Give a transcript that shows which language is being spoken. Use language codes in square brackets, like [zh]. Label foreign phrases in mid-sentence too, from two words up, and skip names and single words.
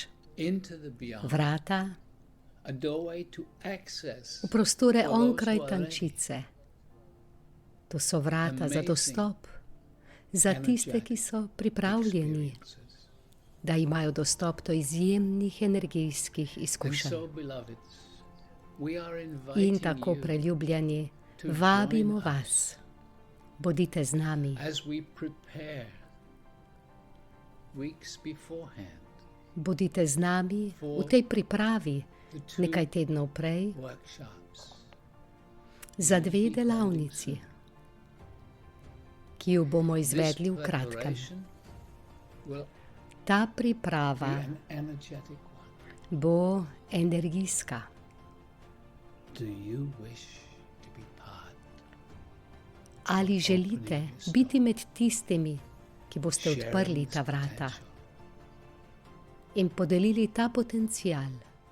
[sl] Vrata v prostore onkraj tančice. To so vrata za dostop, za tiste, ki so pripravljeni da imajo dostop do izjemnih energijskih [en] And [sl] izkušenj. [en] so, beloveds, we are [sl] In [en] inviting [sl] tako, [en] you [sl] preljubljeni, [en] to [sl] vabimo [en] join us [sl] vas, bodite z nami, [en] as we prepare weeks beforehand [sl] bodite z nami v tej pripravi [en] the two [sl] nekaj tednov prej [en] workshops. [sl] za 2 delavnici, ki jo bomo izvedli v [en] This [sl] kratkem. [en] preparation will [sl] Ta [en] be [sl] priprava [en] an energetic one. [sl] bo energijska. [en] Do you wish to be part? [sl] Ali želite biti med tistimi, ki boste odprli ta vrata in podelili ta potencial